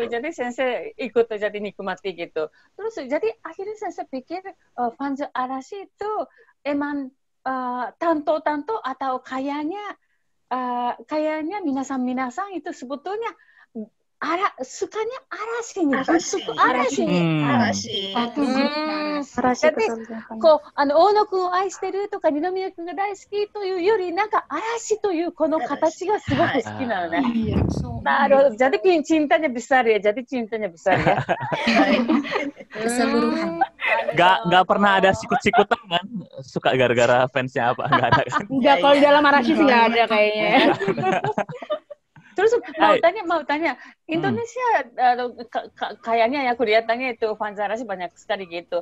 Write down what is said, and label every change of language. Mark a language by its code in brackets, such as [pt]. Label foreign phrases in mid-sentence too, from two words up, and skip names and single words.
[id] Jadi sensei ikut jadi nikmati gitu. Terus jadi akhirnya sensei pikir fans Arashi itu emang tanto atau kayaknya minasan itu sebetulnya sukanya Arashi nih. Arashi. Jadi, [ja] 大野くんを愛してるとか二宮くんが大好きというより、なんか嵐というこの形がすごく好きなのね。 [id] なるほど。Jadi cintanya besar ya. keseluruhan. Nggak pernah ada sikut-sikutan kan? Suka gara-gara fansnya apa? Nggak ada kan? Nggak, kalau di dalam Arashi sih nggak ada kayaknya. Terus mau tanya, Indonesia kayaknya ya aku lihatannya itu fans Arashi banyak sekali gitu.